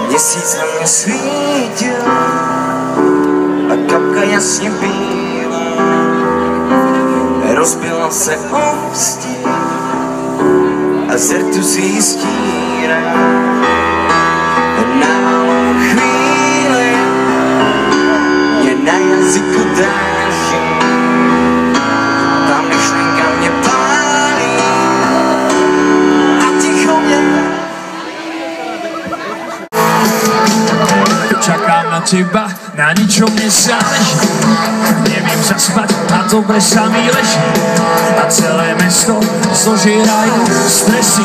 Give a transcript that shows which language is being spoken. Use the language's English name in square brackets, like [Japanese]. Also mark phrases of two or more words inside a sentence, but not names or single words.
[Czech] Měsíc na mě svítil a kapka jasně bílá rozbila se o stín a zrtu si stírá. Na malou chvíli mě na jazyku drží, ta myšlenka mě pálí a ticho mě. [Slovak] Čakám na teba, na ničom nezáleží. Nevím zaspať a dobre sa mi leží. A celé mesto zožírajú stresy.